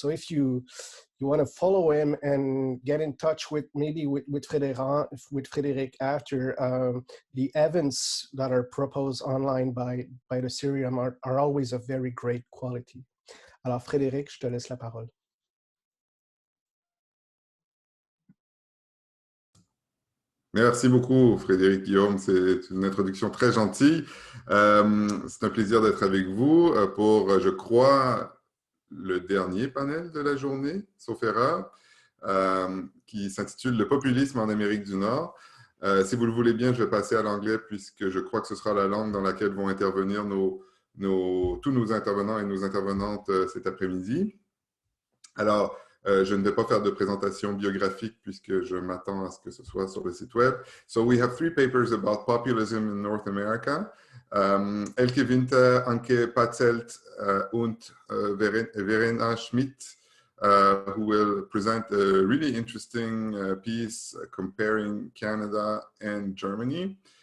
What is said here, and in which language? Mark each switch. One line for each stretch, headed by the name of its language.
English: So if you want to follow him and get in touch with maybe with Frédéric after, the events that are proposed online by the Serium are always of very great quality.
French: Alors Frédéric, je te laisse la parole. Merci beaucoup, Frédéric Guillaume. C'est une introduction très gentille. C'est un plaisir d'être avec vous pour, je crois, le dernier panel de la journée, sauf erreur, qui s'intitule « Le populisme en Amérique du Nord ». Si vous le voulez bien, je vais passer à l'anglais puisque je crois que ce sera la langue dans laquelle vont intervenir tous nos intervenants et nos intervenantes cet après-midi. Alors, je ne vais pas faire de présentation biographique puisque je m'attends à ce que ce soit sur le site web.
English: So we have 3 papers about populism in North America. Elke Winter, Anke Patzelt, und Verena Schmid, who will present a really interesting piece comparing Canada and Germany.